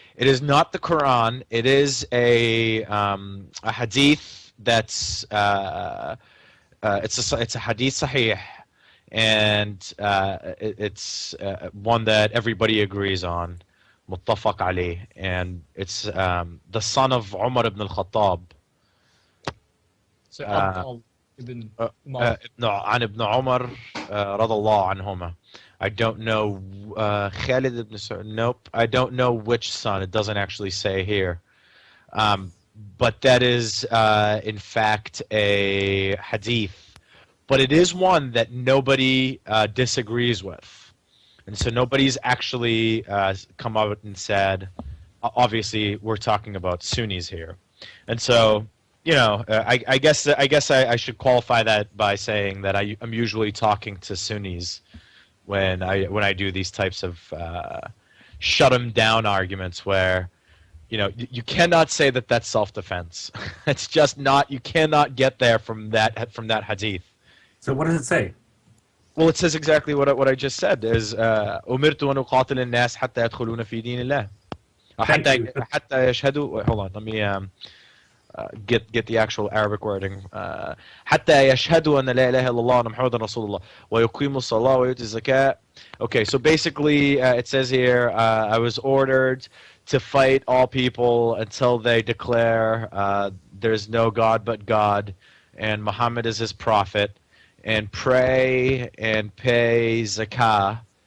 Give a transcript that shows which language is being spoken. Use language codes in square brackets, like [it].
[en] It is not the Quran. It is a hadith that's it's a hadith sahih, and it's one that everybody agrees on, muttafaq alayh, and it's the son of Umar ibn al-Khattab. So Abdul ibn Umar. [ar] عن ابن عمر رضي الله عنهما. [en] I don't know Khalid ibn Sa'd. Nope, I don't know which son. It doesn't actually say here. But that is in fact a hadith. But it is one that nobody disagrees with. And so nobody's actually come out and said, obviously we're talking about Sunnis here. And so, you know, I guess I should qualify that by saying that I'm usually talking to Sunnis when I do these types of shut 'em down arguments where, you know, you cannot say that that's self-defense. It's just not. You cannot get there from that hadith. So what does it say? Well, it says exactly what I just said. [ar] Is أمرت أن أقاتل الناس حتى يدخلون في دين الله. حتى يشهدوا. [en] Hold on, let me get the actual Arabic wording. [ar] حتى يشهدوا أن لا إله إلا الله وأن محمدا رسول الله ويقيموا الصلاة ويؤتوا الزكاة. [en] Okay, so basically it says here, I was ordered to fight all people until they declare there's no God but God, and Muhammad is his prophet, and pray and pay zakah.